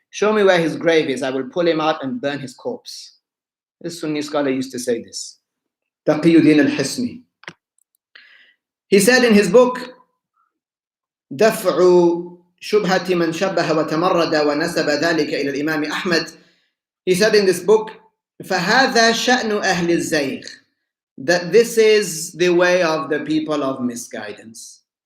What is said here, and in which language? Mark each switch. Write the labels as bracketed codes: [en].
[en] Show me where his grave is, I will pull him out and burn his corpse. This Sunni scholar used to say this. Taqiyuddin al-Hisni. He said in his book, [ar] دفع شبهة من شبه وتمرد ونسب ذلك إلى الإمام أحمد. [en] He said in this book, [ar] فهذا شأن أهل الزيغ, [en] that this is the way of the people of misguidance.